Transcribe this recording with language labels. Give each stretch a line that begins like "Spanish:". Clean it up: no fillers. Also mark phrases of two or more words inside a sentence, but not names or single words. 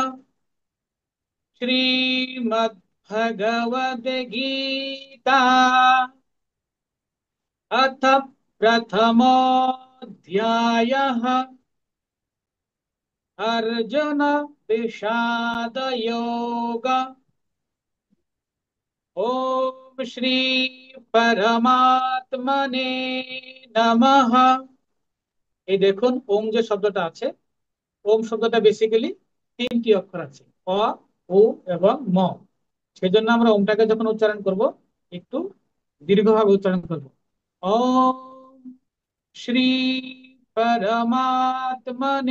Sanskrit: श्रीमद्भगवद गीता अथ प्रथमोऽध्यायः। अर्जुन विषाद योग। ओम श्री परमात्मने नमः।
Bangla: এই দেখুন ওম যে শব্দটা আছে, ওম শব্দটা বেসিক্যালি তিনটি অক্ষর আছে, অ, ও এবং ম। সেজন্য আমরা ওমটাকে যখন উচ্চারণ করব একটু দীর্ঘভাবে উচ্চারণ করব।
Sanskrit: ওম শ্রী পরমাত্মনে।